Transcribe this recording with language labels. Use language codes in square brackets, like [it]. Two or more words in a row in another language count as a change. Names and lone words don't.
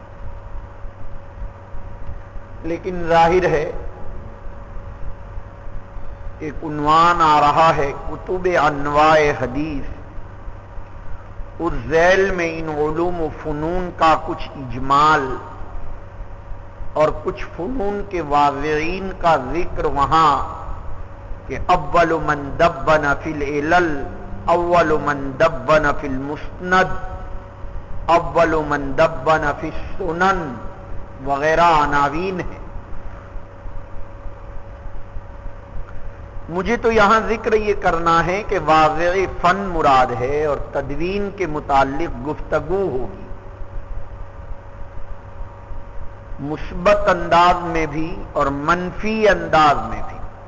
[ur] لیکن ظاہر ہے ایک عنوان آ رہا ہے کتب انواع حدیث، اس ذیل میں ان علوم و فنون کا کچھ اجمال اور کچھ فنون کے واضحین کا ذکر وہاں کہ [ar] اول من دبن فی العلل، اول من دبن فی المسند، اول من دبن فی السنن [ur] وغیرہ عناوین ہیں. مجھے تو یہاں ذکر یہ کرنا ہے کہ واضح فن مراد ہے اور تدوین کے متعلق گفتگو ہوگی مثبت انداز میں بھی اور منفی انداز میں بھی.